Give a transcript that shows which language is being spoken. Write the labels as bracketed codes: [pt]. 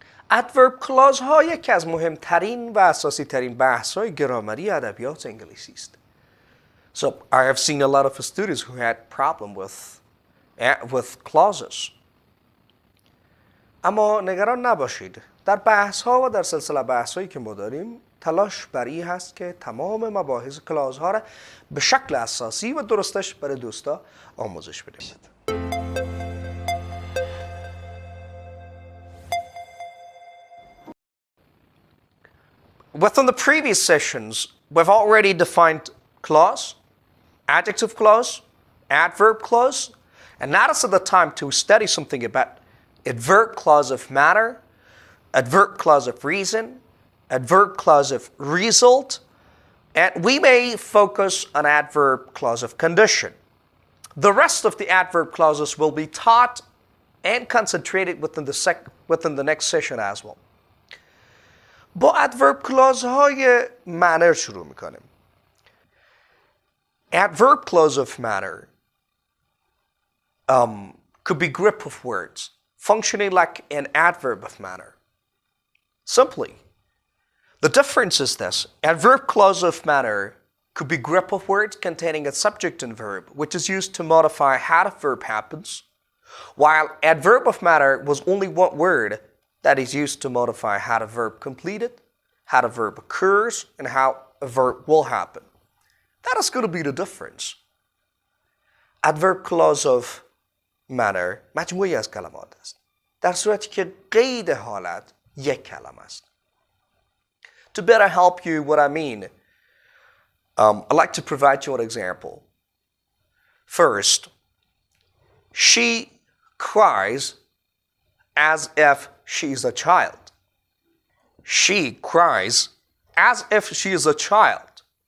[fa] adverb clause ها یکی از مهمترین و اساسی ترین بحث های گرامری ادبیات انگلیسی است. [en] So I have seen a lot of students who had problem with clauses. [fa] اما نگران نباشید. در بحث ها و در سلسله بحث هایی که ما داریم تلاش بر این هست که تمام مباحث کلاز ها را به شکل اساسی و درستش برای دوستا آموزش بدیم. [en] Within the previous sessions, we've already defined clause, adjective clause, adverb clause, and now is the time to study something about adverb clause of manner, adverb clause of reason, adverb clause of result, and we may focus on adverb clause of condition. The rest of the adverb clauses will be taught and concentrated within the next session as well. [fa] با adverb clause های manner شروع میکنیم. [en] Adverb clause of manner could be group of words functioning like an adverb of manner. Simply, the difference is this. Adverb clause of manner could be group of words containing a subject and verb, which is used to modify how the verb happens, while adverb of manner was only one word that is used to modify how the verb completed, how the verb occurs, and how a verb will happen. That is going to be the difference. Adverb clause of manner [fa] مجموعی از کلمات است. در صورتی که قید حالت یک کلمه است. [en] To better help you what I mean, I'd like to provide you an example. First, she cries as if she is a child. She cries as if she is a child.